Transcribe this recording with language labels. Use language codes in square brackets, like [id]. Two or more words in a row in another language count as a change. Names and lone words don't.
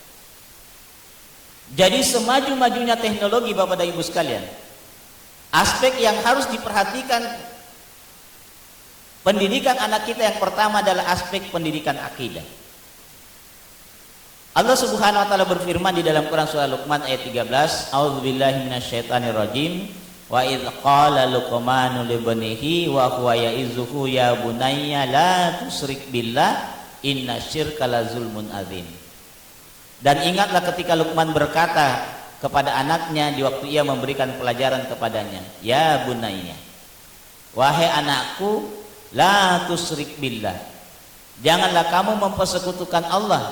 [id] Jadi semaju-majunya teknologi Bapak dan Ibu sekalian, aspek yang harus diperhatikan pendidikan anak kita yang pertama adalah aspek pendidikan akidah. Allah [ar] سبحانه وتعالى [id] berfirman di dalam Quran surah Luqman ayat 13, [ar] أعوذ بالله من الشيطان الرجيم. وإذ قال لقمان لابنه وهو يعظه يا بني لا تشرك بالله إن الشرك لظلم عظيم. [id] Dan ingatlah ketika Luqman berkata kepada anaknya di waktu ia memberikan pelajaran kepadanya, [ar] يا بني, [id] wahai anakku, [ar] لا تشرك بالله, [id] janganlah kamu mempersekutukan Allah.